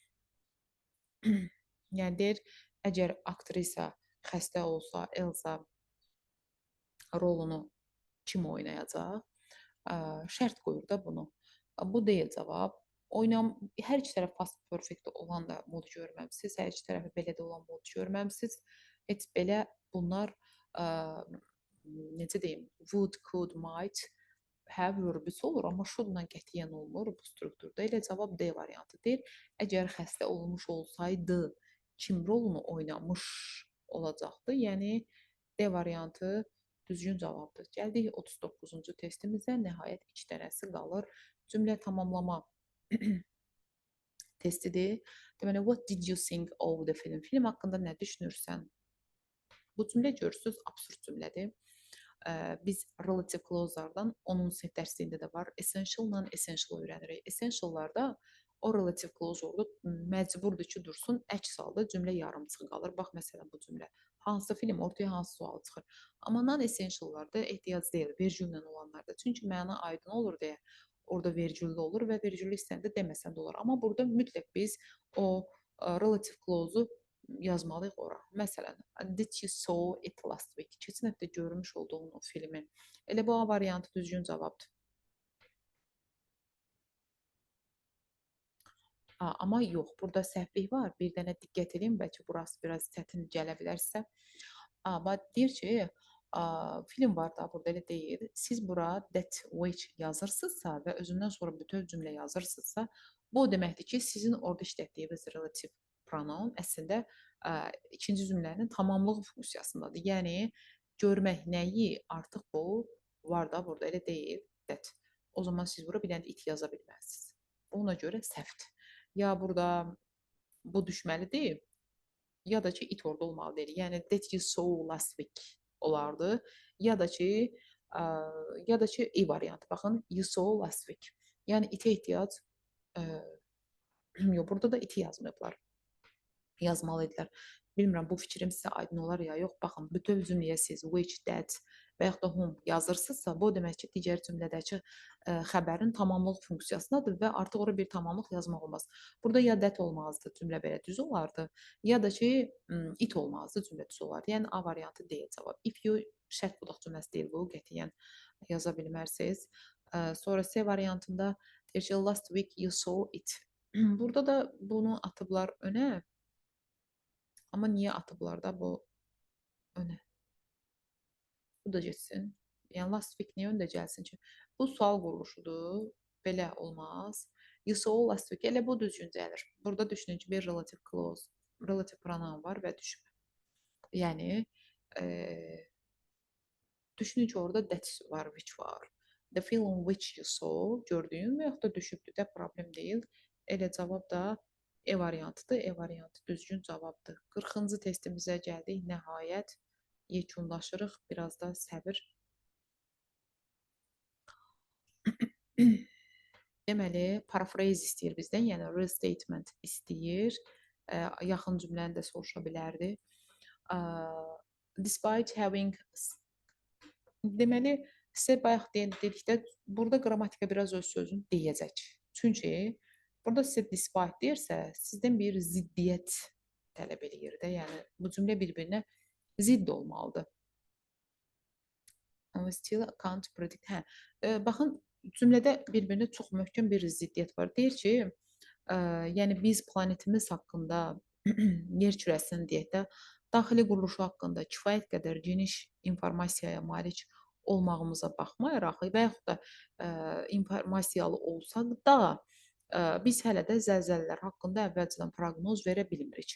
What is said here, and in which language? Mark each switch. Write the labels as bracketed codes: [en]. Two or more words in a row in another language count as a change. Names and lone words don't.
[az] Yəni, deyir, əgər aktrisa xəstə olsa, Elza rolunu kim oynayacaq? Şərt qoyur da bunu. Bu deyil cavab. Hər iki tərəf past perfect olan da mod görməmisiz, hər iki tərəfi belə də olan mod görməmisiz. Heç belə bunlar necə deyim, [en] would, could, might, have verb- [az] üsü olur, amma should-la qətiyyən olmur bu strukturda. Elə cavab D variantıdır. Əgər xəstə olmuş olsaydı, kim rolunu oynamış olacaqdı? Yəni D variantı düzgün cavabdır. Gəldik 39-cu testimizə. Nəhayət 2 dənəsi qalır. Cümlə tamamlama testidir. Deməli, [en] what did you think of the film? [az] Film haqqında nə düşünürsən? Bu cümlə görürsünüz, absurd cümlədir. Biz [en] relative clause- [az] lardan onun dərsində də var. Essential-la essential öyrənirik. Essential-larda o relative clause orada məcburdur ki, dursun. Əks halda cümlə yarımçıq qalır. Bax, məsələn, bu cümlə. Hansı film, ortaya hansı sual çıxır. Amma non-essential-larda ehtiyac deyil, vergüllə olanlarda. Çünki məna aydın olur deyə orada vergüllü olur və vergüllü istəndə deməsən də olur. Amma burada mütləq biz o [en] relative clause- [az] u yazmalıyıq ora. Məsələn, [en] did you saw it last week? [az] Keçən həftə görmüş olduğun o filmi. Elə bu A variantı düzgün cavabdır. Amma yox, burada səhvlik var. Bir dənə diqqət edin, bəlkə burası biraz çətin gələ bilərsə. Amma deyir ki, film var da, burada elə deyir. Siz bura [en] that which [az] yazırsınızsa və özündən sonra bütöv cümlə yazırsınızsa, bu deməkdir ki, sizin orada işlətdiyiniz [en] relative pronoun [az] əslində ikinci cümlənin tamamlıq funksiyasındadır. Yəni görmək nəyi artıq bu var da burada elə deyil. That. O zaman siz bura bir dənə it yaza bilməzsiniz. Ona görə səhvdir. Ya burada bu düşməlidir, ya da ki it orada olmalı deyil. Yəni [en] that you saw last week [az] olardı. Ya da ki e variantı. Baxın, [en] you saw last week. [az] Yəni itə ehtiyac yox, burada da iti yazmayıblar. Yazmalıydılar. Bilmirəm bu fikrim sizə aydın olar ya yox. Baxın, bütöv cümləyə siz [en] which, that [az] və yaxud da whom yazırsınızsa, bu demək ki, digər cümlədəki xəbərin tamamlıq funksiyasındadır və artıq ora bir tamamlıq yazmaq olmaz. Burada ya that olmazdı, cümlə belə düz olardı, ya da ki it olmazdı, cümlə düz olardı. Yəni A variantı deyil cavab. [en] If you [az] şərt bulaq cümləsi deyil bu, qətiyyən yaza bilmərsiniz. Sonra C variantında deyir ki, [en] last week you saw it. [az] Burada da bunu atıblar önə. Amma niyə atıblar da bu önə? Bu da getsin. Yəni [en] last week [az] niyə öndə gəlsin ki? Bu sual quruluşudur. Belə olmaz. [en] You saw last week. [az] Elə bu düzgün gəlir. Burada düşünün ki, bir [en] relative clause, relative pronoun [az] var və düşmə. Yəni düşünün ki, orada that var, which var. [en] The film which you saw, [az] gördüyün və yaxud da düşübdür də, problem deyil. Elə cavab da E variantıdır. E variantı düzgün cavabdır. 40-cı testimizə gəldik. Nəhayət yekunlaşırıq. Biraz da səbir. Deməli, paraphrase istəyir bizdən, yəni restatement istəyir. Yaxın cümləni də soruşa bilərdi. [en] Despite having [az] deməli, sizə bayaq dedikdə burada qrammatika biraz öz sözünü deyəcək. Çünki burada sizə despite deyirsə, sizdən bir ziddiyyət tələb eləyir də. Yəni bu cümlə bir-birinə zidd olmalıdır. [en] Still can't predict. [az] Baxın, cümlədə bir-birinə çox möhkəm bir ziddiyyət var. Deyir ki, yəni biz planetimiz haqqında, yer kürəsinin deyək də, daxili quruluşu haqqında kifayət qədər geniş informasiyaya malik olmağımıza baxmayaraq və yaxud da informasiyalı olsaq da, biz hələ də zəlzələlər haqqında əvvəlcədən proqnoz verə bilmirik.